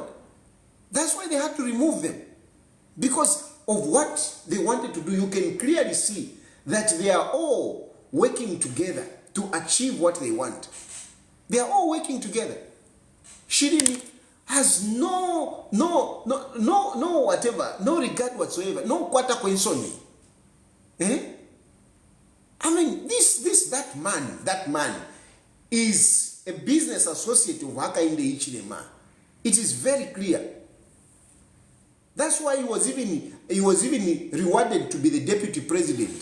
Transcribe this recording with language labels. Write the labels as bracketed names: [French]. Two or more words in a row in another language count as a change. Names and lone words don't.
[English] That's why they had to remove them. Because of what they wanted to do, you can clearly see that they are all working together to achieve what they want. They are all working together. Shirini has no whatever, no regard whatsoever, [Bemba] no kwata kwensoni. [English] I mean, that man is a business associate of Hakainde Hichilema. It is very clear. That's why he was even rewarded to be the deputy president.